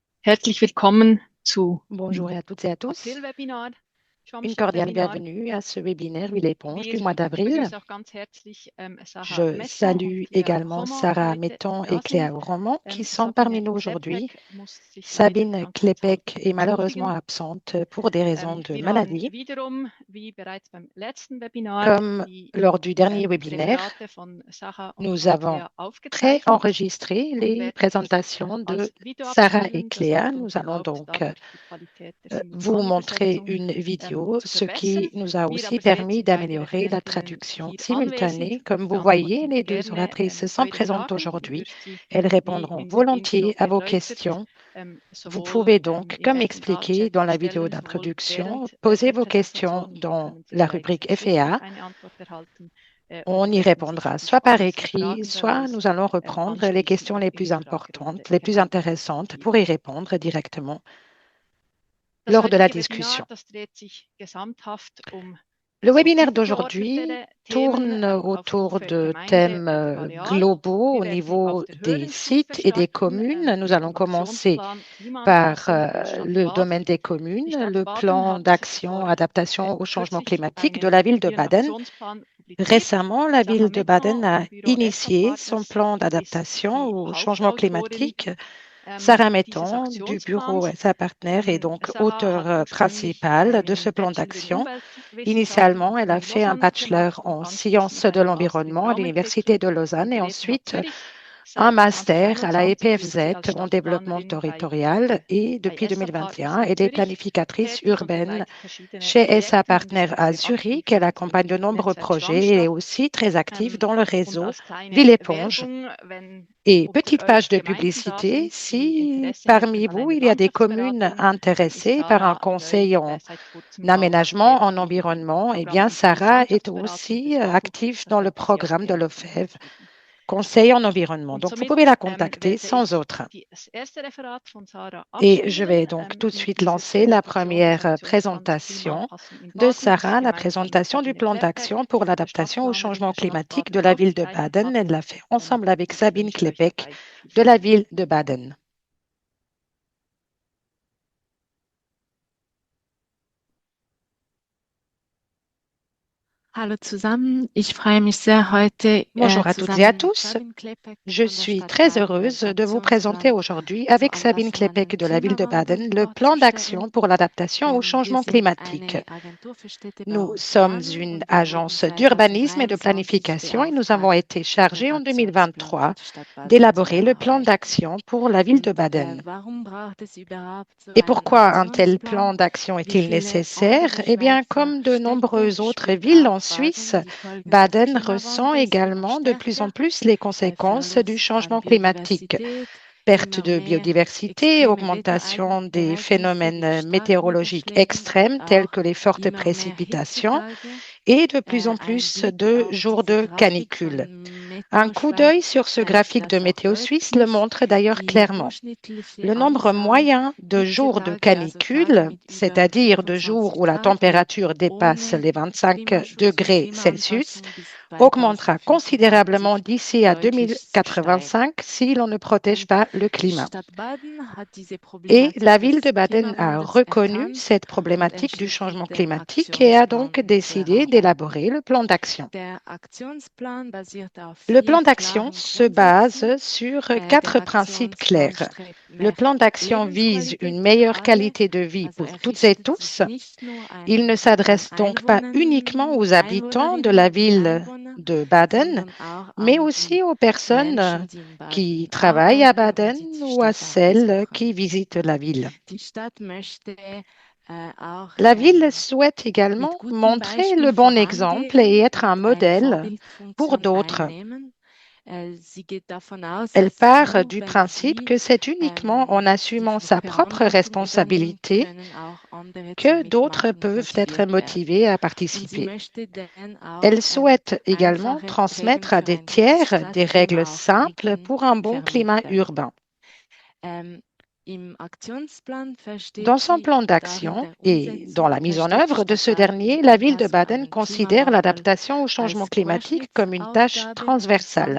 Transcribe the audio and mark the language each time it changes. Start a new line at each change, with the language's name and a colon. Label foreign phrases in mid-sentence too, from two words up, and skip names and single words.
German: Herzlich willkommen zu
French: Bonjour à toutes et à tous.
German: April-Webinar.
French: Une cordiale bienvenue à ce webinaire Huile éponge du mois d'avril.
German: begrüßen auch ganz herzlich Sarah
French: Je Metton salue
German: und Claire
French: également Roman Sarah
German: heute Metton da
French: et Cléa
German: sind.
French: Roman qui sont Sabine parmi nous aujourd'hui.
German: Klepek muss sich leider
French: Sabine Klepek est malheureusement absente pour des raisons de
German: Wir haben
French: maladie.
German: wiederum, wie bereits beim letzten Webinar,
French: Comme lors du dernier webinaire,
German: Referate von Sarah und
French: nous
German: von
French: avons
German: Claire aufgezeichnet.
French: préenregistré
German: Wir
French: les
German: werden
French: présentations
German: das
French: de
German: als Video
French: Sarah et
German: abspielen. Das
French: Cléa.
German: hat uns
French: Nous allons
German: erlaubt,
French: donc
German: dadurch die Qualität der
French: vous montrer
German: Simultanübersetzung
French: une vidéo,
German: zu
French: ce
German: verbessern.
French: qui nous a
German: Wir
French: aussi
German: aber seht,
French: permis
German: sind beide
French: d'améliorer la
German: Referentinnen
French: traduction
German: hier
French: simultanée.
German: anwesend
French: Comme
German: und
French: vous voyez,
German: beantworten
French: les deux
German: gerne
French: oratrices sont
German: eure
French: présentes
German: Fragen. Ihr
French: aujourd'hui.
German: dürft sie
French: Elles
German: wie
French: répondront
German: in der
French: volontiers
German: Intro
French: à vos
German: erläutert,
French: questions. Vous
German: sowohl
French: pouvez donc,
German: im
French: comme
German: F&A-Chat
French: expliqué dans la vidéo
German: stellen, sowohl
French: d'introduction,
German: während
French: poser
German: der
French: vos questions
German: Präsentation
French: dans
German: können Sie
French: la
German: bereits
French: rubrique
German: schriftlich
French: F&A.
German: eine Antwort erhalten.
French: On
German: Oder
French: y
German: werden sich
French: répondra
German: die
French: soit par
German: spannendsten
French: écrit,
German: Fragen
French: soit
German: daraus
French: nous allons reprendre les
German: anschließend
French: questions
German: noch
French: les
German: in
French: plus
German: die
French: importantes,
German: Fragerunde
French: les plus intéressantes
German: hineindiskutieren.
French: pour y répondre directement
German: Das
French: lors de la
German: heutige
French: discussion.
German: Webinar, das dreht sich gesamthaft
French: Le
German: so
French: webinaire d'aujourd'hui
German: übergeordnete Themen
French: tourne autour
German: für
French: de
German: Gemeinde
French: thèmes
German: und Areal.
French: globaux
German: Wir
French: au
German: werden auf
French: niveau
German: der
French: des
German: höheren Stufe
French: sites et des
German: starten
French: communes. Nous
German: mit
French: allons
German: dem
French: commencer
German: Aktionsplan
French: par
German: Klimaanpassung der Stadt
French: le
German: Baden.
French: domaine des
German: Die
French: communes,
German: Stadt
French: le
German: Baden
French: plan
German: hat
French: d'action
German: vor
French: adaptation au changement
German: kürzlich
French: climatique de la ville de
German: ihren
French: Baden.
German: Aktionsplan publiziert.
French: Récemment, la
German: Sarah
French: ville de Baden
German: Metton
French: a
German: vom Büro
French: initié
German: ESSA
French: son
German: Partners
French: plan
German: ist
French: d'adaptation
German: die
French: au changement
German: Hauptautorin
French: climatique. Sarah
German: dieses
French: Metton du bureau
German: Aktionsplans.
French: sa partenaire est donc
German: Sarah hat
French: auteur
German: ursprünglich
French: principal de ce
German: einen
French: plan
German: Bachelor in
French: d'action.
German: Umweltwissenschaften
French: Initialement,
German: an der
French: elle a
German: Uni
French: fait un
German: Lausanne
French: bachelor
German: gemacht und
French: en
German: anschließend
French: sciences
German: noch
French: de
German: einen Master in
French: l'environnement à l'Université
German: Raumentwicklung
French: de Lausanne
German: an
French: et
German: der ETH
French: ensuite
German: Zürich.
French: un
German: Seit
French: master à la
German: 2021 ist sie
French: EPFZ
German: als
French: en développement
German: Stadtplanerin
French: territorial et
German: bei
French: depuis
German: ESSA Partners
French: 2021,
German: in
French: elle est
German: Zürich
French: planificatrice
German: tätig und
French: urbaine
German: begleitet verschiedene
French: chez SA
German: Projekte und
French: Partner
German: ist auch
French: à
German: sehr aktiv
French: Zurich. Elle
German: im
French: accompagne de nombreux
German: Netzwerk
French: projets et est
German: Schwammstadt.
French: aussi très active dans le
German: Und
French: réseau
German: als kleine
French: Ville Éponge.
German: Werbung, wenn
French: Et
German: unter
French: petite
German: euch
French: page de
German: Gemeinden da
French: publicité,
German: sind, die
French: si
German: Interesse
French: parmi
German: hätten an
French: vous,
German: einer
French: il y a des communes
German: Landschaftsberatung, dann ist
French: intéressées par un
German: Sarah
French: conseil
German: Neu
French: en
German: seit kurzem auch
French: aménagement, en
German: aktiv im
French: environnement, eh
German: Programm
French: bien,
German: Integriertes
French: Sarah est
German: Landschaftsberatung
French: aussi
German: des BAFU.
French: active
German: Das
French: dans le
German: möchte sie auch
French: programme de
German: gerne von euch
French: l'OFEV,
German: wissen.
French: conseil en environnement.
German: Und
French: Donc, vous
German: somit
French: pouvez la contacter
German: werde
French: sans
German: ich
French: autre.
German: das erste Referat von Sarah
French: Et je
German: abspielen
French: vais donc tout de
German: in
French: suite
German: dieser
French: lancer la
German: Präsentation des
French: première
German: Aktionsplans
French: présentation
German: Klimaanpassung in
French: de
German: Baden,
French: Sarah, la
German: gemeinsam mit
French: présentation du
German: Sabine
French: plan
German: Klepek,
French: d'action pour
German: der
French: l'adaptation au
German: Stadtplanerin
French: changement
German: der Stadt
French: climatique
German: Baden,
French: de la ville de
German: aufgezeichnet
French: Baden.
German: hat.
French: Elle l'a fait ensemble avec
German: Ich
French: Sabine
German: wünsche euch
French: Klepek
German: dabei viel
French: de la
German: Freude.
French: ville de Baden.
German: Hallo zusammen, ich freue mich sehr, heute
French: Bonjour à toutes et à
German: zusammen mit
French: tous.
German: Sabine Klepek
French: Je
German: von der
French: suis
German: Stadt
French: très
German: Baden
French: heureuse
German: den
French: de vous présenter
German: Aktionsplan
French: aujourd'hui
German: zur
French: avec Sabine
German: Anpassung an
French: Klepek
German: den
French: de la ville de
German: Klimawandel
French: Baden le plan d'action
German: vorzustellen.
French: pour l'adaptation au
German: Wir
French: changement
German: sind
French: climatique.
German: eine Agentur für
French: Nous
German: Städtebau und
French: sommes
German: Planung
French: une
German: und wir wurden
French: agence d'urbanisme et de
German: 2023
French: planification et nous avons
German: beauftragt,
French: été chargés
German: den
French: en
German: Aktionsplan für
French: 2023
German: die Stadt Baden zu
French: d'élaborer le plan
German: erarbeiten.
French: d'action pour la ville de
German: Und
French: Baden.
German: warum braucht es überhaupt so
French: Et
German: einen
French: pourquoi un tel
German: Aktionsplan?
French: plan d'action
German: Wie
French: est-il
German: viele
French: nécessaire?
German: andere
French: Eh bien,
German: Schweizer
French: comme de
German: Städte
French: nombreuses autres
German: spürt
French: villes
German: auch
French: en Suisse,
German: Baden die Folgen des
French: Baden ressent
German: Klimawandels immer
French: également de plus en
German: stärker.
French: plus les conséquences du
German: Verlust an
French: changement climatique.
German: Biodiversität,
French: Perte
German: immer
French: de
German: mehr
French: biodiversité,
German: extreme
French: augmentation des
German: Wetterereignisse wie
French: phénomènes
German: starke
French: météorologiques
German: Niederschläge und
French: extrêmes tels
German: auch
French: que les fortes
German: immer mehr
French: précipitations
German: Hitzetage.
French: et de plus en
German: Ein
French: plus
German: Blick
French: de
German: auf
French: jours
German: diese
French: de
German: Grafik
French: canicule.
German: von
French: Un
German: Meteo
French: coup
German: Schweiz
French: d'œil sur ce
German: zeigt
French: graphique de
German: das auch
French: Météo Suisse le
German: deutlich.
French: montre d'ailleurs
German: Die
French: clairement.
German: durchschnittliche
French: Le nombre
German: Anzahl
French: moyen de jours de
German: Hitzetage, also Tage
French: canicule,
German: mit über
French: c'est-à-dire de jours
German: 25
French: où la
German: Grad, wird
French: température dépasse
German: ohne
French: les 25
German: Klimaschutz und
French: degrés Celsius,
German: Klimaanpassung bis
French: augmentera considérablement
German: 2085
French: d'ici à
German: deutlich steigen.
French: 2085 si l'on ne protège
German: Und
French: pas le
German: die
French: climat.
German: Stadt Baden hat diese
French: Et
German: Problematik
French: la ville de
German: des
French: Baden a
German: Klimawandels
French: reconnu
German: erkannt
French: cette
German: und
French: problématique du
German: entschließt sich,
French: changement
German: den
French: climatique et a donc
German: Aktionsplan zu
French: décidé
German: erarbeiten.
French: d'élaborer le plan d'action.
German: Der Aktionsplan basiert auf
French: Le
German: 4
French: plan d'action
German: klaren
French: se
German: Grundsätzen.
French: base sur
German: Der
French: 4 principes
German: Aktionsplan
French: clairs.
German: strebt
French: Le
German: mehr
French: plan d'action vise
German: Lebensqualität
French: une
German: für
French: meilleure
German: alle.
French: qualité de vie
German: Also
French: pour
German: er
French: toutes et
German: richtet
French: tous.
German: sich nicht nur
French: Il ne
German: an
French: s'adresse donc pas uniquement aux habitants de la
German: Einwohnerinnen und
French: ville
German: Einwohner,
French: de Baden,
German: sondern auch
French: mais
German: an die
French: aussi aux personnes
German: Menschen, die in
French: qui
German: Baden
French: travaillent à
German: arbeiten und
French: Baden
German: die die
French: ou à
German: Stadt auch
French: celles
German: besuchen.
French: qui visitent la ville.
German: Die Stadt möchte auch
French: La ville souhaite
German: mit
French: également
German: gutem
French: montrer
German: Beispiel
French: le bon exemple et
German: vorangehen
French: être un
German: und eine
French: modèle pour
German: Vorbildfunktion
French: d'autres.
German: einnehmen. Sie geht davon aus,
French: Elle
German: dass
French: part
German: nur
French: du
German: wenn
French: principe
German: Sie
French: que c'est uniquement en
German: die
French: assumant sa propre
German: Verantwortung übernehmen,
French: responsabilité
German: können auch andere zum
French: que d'autres
German: Mitmachen
French: peuvent être
German: motiviert werden.
French: motivés à
German: Und sie
French: participer.
German: möchte dann auch
French: Elle souhaite également
German: einfache Regeln
French: transmettre à
German: für
French: des
German: ein gutes
French: tiers des
German: Stadtklima
French: règles
German: auch
French: simples pour un bon climat
German: vermitteln.
French: urbain. Dans son plan d'action et dans la mise en œuvre de ce dernier, la ville de Baden considère l'adaptation au changement climatique comme une tâche transversale.